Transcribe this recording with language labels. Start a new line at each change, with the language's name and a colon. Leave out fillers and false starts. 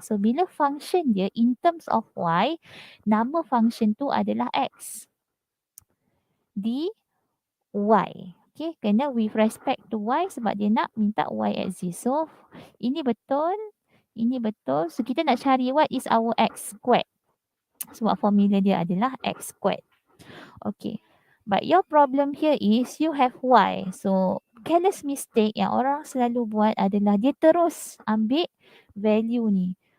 Malay: So, bila function dia
English: in terms of y,
Malay: nama function tu adalah x. Dy. Okay, kena
English: with respect to y
Malay: sebab dia nak minta y axis. So, ini betul. Ini betul. So, kita nak cari
English: what is our x squared.
Malay: Sebab formula dia adalah x squared. Okay.
English: But your problem here is you have y.
Malay: So,
English: careless mistake
Malay: yang orang selalu buat adalah dia terus ambil value ni.